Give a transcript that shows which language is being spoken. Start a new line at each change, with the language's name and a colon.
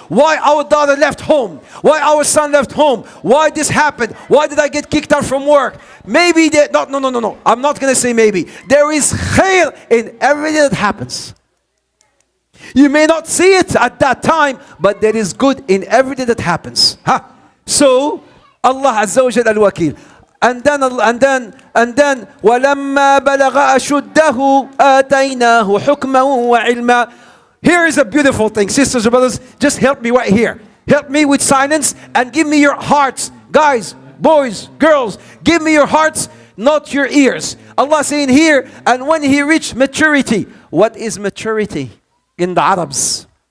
English: Why our daughter left home? Why our son left home? Why this happened? Why did I get kicked out from work? Maybe that, no. I'm not going to say maybe. There is khair in everything that happens. You may not see it at that time, but there is good in everything that happens. So, Allah Azza wa Jalla al-Wakil. And then
Arabic: وَلَمَّا بَلَغَ أَشُدَّهُ آتَيْنَاهُ حُكْمًا وَعِلْمًا.
English: Here is a beautiful thing. Sisters and brothers, just help me right here. Help me with silence and give me your hearts. Guys, boys, girls, give me your hearts, not your ears. Allah saying here, and when he reached maturity. What is maturity in the Arabs?